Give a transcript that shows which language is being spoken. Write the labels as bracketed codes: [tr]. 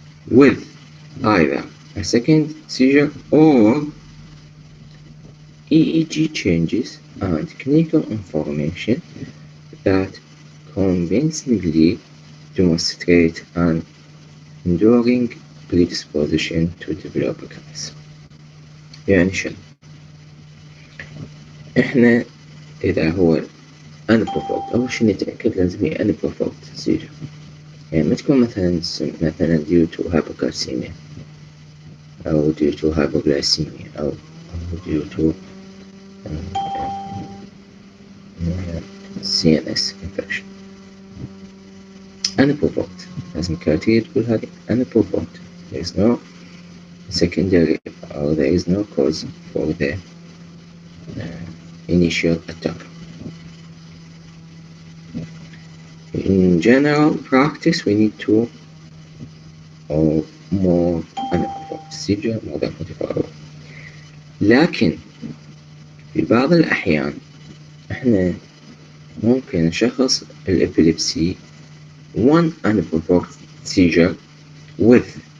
[en] with either a second seizure or EEG changes and clinical information that convincingly demonstrate an enduring predisposition to develop recurrence. [ar] يعني شنو؟ احنا إذا هو unprovoked أول شي نتأكد لازم هي unprovoked seizure، يعني ما تكون مثلا [en] due to hypocalcemia [ar] أو [en] due to hypoglycemia [ar] أو [en] due to CNS infection. [ar] Unprovoked لازم كريتيريا تقول هذه unprovoked. [en] There is no secondary or there is no cause for the initial attack. In general practice we need 2 or more unprovoked seizure more than 24 hours. [ar] لكن في بعض الأحيان احنا ممكن نشخص الإبيليبسي [en] 1 unprovoked seizure with